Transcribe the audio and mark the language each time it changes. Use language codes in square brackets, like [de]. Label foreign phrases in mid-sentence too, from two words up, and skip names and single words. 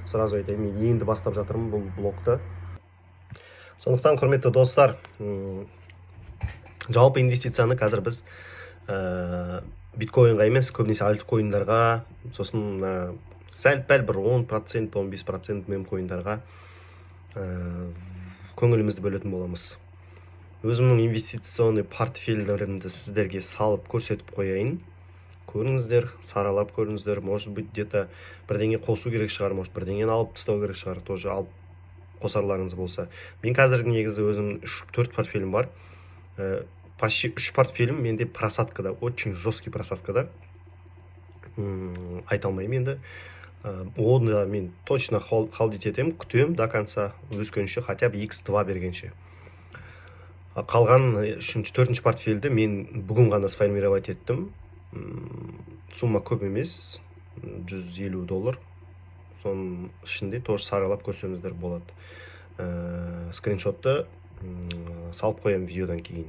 [kk] Сразу айтайын, мен енді бастап жатырмын бұл блогты. Сондықтан, құрметті достар, жалпы инвестицияны қазір біз биткоинға емес, көбінесе альткоиндарға, сосын сәл-пәл бір 10%, 15% мем коиндарға көңілімізді бөлетін боламыз. Өзімнің инвестиционный портфельдерімді сіздерге салып көрсетіп қояйын. Көріңіздер, саралап көріңіздер. [ru] Может быть, где-то [kk] бірдеңе қосу керек шығар, может бірдеңені алып тастау керек шығар, тоже алып қосарларыңыз болса. Мен қазір негізі өзім 4 портфелім бар. Почти 3 портфелім менде просадкада, [ru] очень жесткий [kk] просадкада. Айта алмаймын енді. Оны мен точно халдить етем, күтем [ru] до конца, [kk] өскенше, [ru] хотя бы [kk] X2 бергенше. Қалған 4-ші портфельді мен бүгін ғана сформировать еттім. Сумма көп емес, $150. Соның ішінде тоже саралап көрсеңіздер болады. Скриншотты салып қоям видеодан кейін.